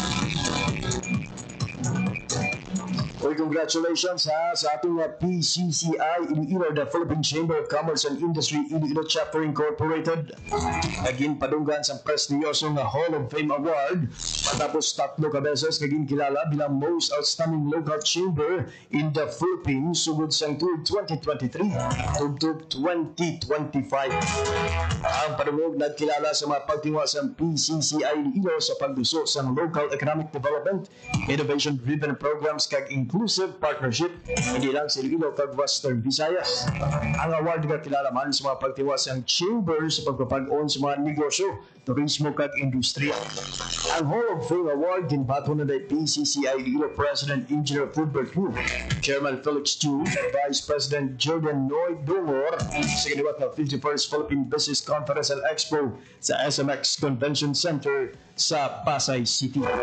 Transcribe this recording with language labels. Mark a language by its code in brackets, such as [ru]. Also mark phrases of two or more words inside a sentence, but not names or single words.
[hil] Oy, congratulations sa ating PCCI Iloilo, [en] the Philippine Chamber of Commerce and Industry Iloilo Chapter Incorporated. [hil] Agin padunggan sa prestiyosong Hall of Fame Award matapos 3 ka beses naging kilala bilang Most Outstanding Local Chamber in the Philippines sugod sa tuig 2023 tugtog 2025. Ang padungog nagkilala sa mga pagtingwa sa PCCI Iloilo sa pagduso sa [en] local economic development, innovation-driven programs [hil] kag [en] Inclusive Partnership, [hil] hindi lang sa Iloilo kag Western Visayas. Ang award nga kilala man sa mga pagtiwas ang chamber sa pagpapag-on sa mga negosyo, turismo kag industriya. Ang Hall of Fame Award ginbato na day PCCI Iloilo President Engineer Fulbert Wu, Chairman Felix Chu, Vice President Jordan Noy Dungor sa kiniwat ng 51st Philippine Business Conference and Expo sa SMX Convention Center sa Pasay City.